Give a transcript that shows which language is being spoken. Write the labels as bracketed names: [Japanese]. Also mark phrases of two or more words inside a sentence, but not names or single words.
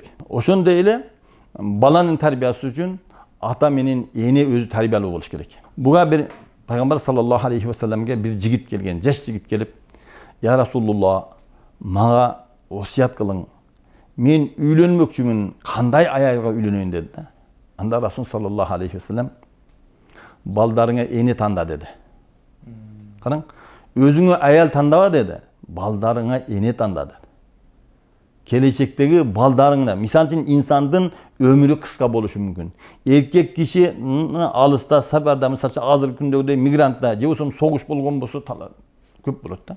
[Kyrgyz] Ошондой эле баланын тарбиясы үчүн ата менен эне өзү тарбиялуу болуш керек. Буга бир Пайгамбар [Arabic] صلى الله عليه وسلم [Kyrgyz] бир жигит келген, жаш жигит келип, [Arabic] "يا رسول الله, [Kyrgyz] мага осият кылың. Мен үйлөнмөкчүмүн, кандай аялга үйлөнөйүн" деди да. Анда Расул [Arabic] صلى الله عليه وسلم [Kyrgyz] балдарыңа эне танда деди. Караң, өзүңө аял тандава деди, балдарыңа эне танда деди. Келечектеги балдарыңда, мисалы үчүн инсандын өмүрү кыска болушу мүмкүн. Эркек киши алыста, сапарда, мисалы үчүн азыркы күндөгүдөй мигрантта, же болбосо согуш болгон болсо көп болот да.